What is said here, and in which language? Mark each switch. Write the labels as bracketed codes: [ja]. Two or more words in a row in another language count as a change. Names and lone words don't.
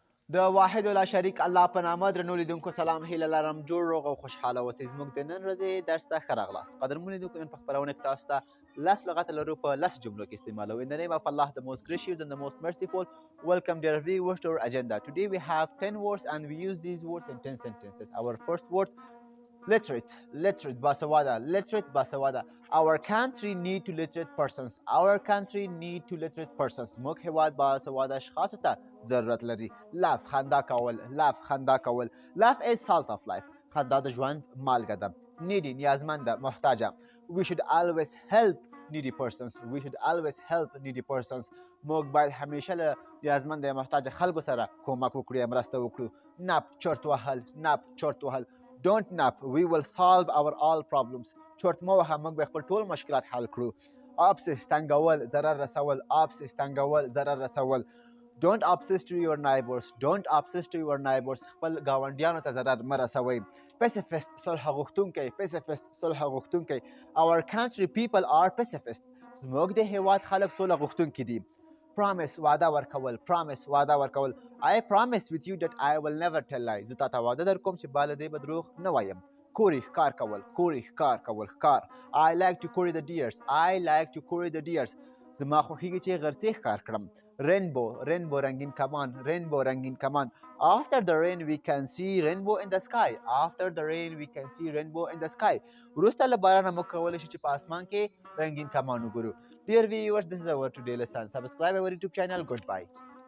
[ps] د واحد ولا شریک الله په نامه درنو لیدونکو سلام هیله لرم جوړ روغ او خوشحاله اوسئ زموږ د نن ورځې درس ته ښه راغلاست قدرمنو لیدونکو نن په خپرونه کې تاسو ته 10 لغته لرو په 10 جملو کې استعمالو. [en] In the name of Allah, the most gracious and the most merciful, welcome dear viewers to our agenda. Today we have 10 words and we use these words in 10 sentences. Our first word, literate باسواده, literate باسواده. Our country need to literate persons. Our country need to literate persons. [ps] موږ هیواد باسواده اشخاصو ته ضرورت لري. laugh خندا کول, laugh خندا کول. [en] laugh is salt of life. [ps] خندا د ژوند مالګه ده. needy نیازمنده, محتاجه. [en] we should always help needy persons. We should always help needy persons. [ps] موږ باید همیشه له نیازمنده یا محتاجه خلکو سره کومک وکړو یا مرسته وکړو. nap چرت وهل, nap چرت وهل. [en] Don't nap. We will solve our all problems. [ps] چرت مه وهه, موږ به خپل ټول مشکلات حل کړو. obsess تنګول, ضرر رسول. obsess تنګول, ضرر رسول. [en] Don't obsess to your neighbors. Don't obsess to your neighbors. [ps] خپل ګاونډیانو ته ضرر مه رسوئ. pacifist صلح غوښتونکی, pacifist صلح غوښتونکی. [en] Our country people are pacifist. [ps] زموږ د هېواد خلک سوله غوښتونکي دي. promise وعده ورکول, promise وعده ورکول. [en] I promise with you that I will never tell lies. [ps] زه تاته وعده در کوم چې باله دې به دروغ نه وایم. کوري ښکار کول, کوري ښکار کول, ښکار. [en] I like to curry the deers. I like to curry the deers. [ps] زما خوښیږي چې غرڅې ښکار کړم. rainbow, rainbow رنګین کمان, rainbow رنګین کمان. [en] After the rain we can see rainbow in the sky. After the rain we can see rainbow in the sky. [ps] وروسته له بارانه موږ کولی شو چې په اسمان کې رنګین کمان وګورو. [en] Dear viewers, this is our today lesson. Subscribe our YouTube channel. Goodbye.